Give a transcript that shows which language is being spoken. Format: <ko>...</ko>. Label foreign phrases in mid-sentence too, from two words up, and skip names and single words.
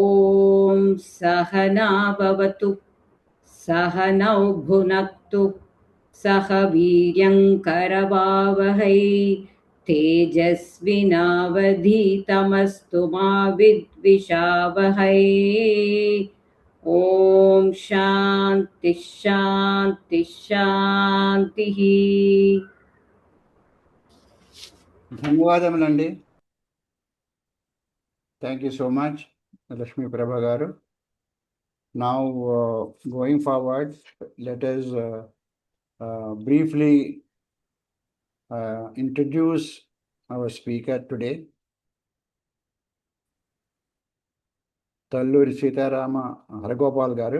<sa>ॐ सहना भवतु सहनौ भुनक्तु सह वीर्यङ्करवावहै तेजस्विनावधीतमस्तु मा विद्विषावहै ॐ शान्तिः शान्तिः शान्तिः</sa> <te>ధన్యవాదములండి.</te> <en>thank you so much</en> <te>లక్ష్మీ ప్రభ గారు.</te> <en>Now going forward, let us briefly introduce our speaker today. Talluri Sitarama Haragopal garu.</en>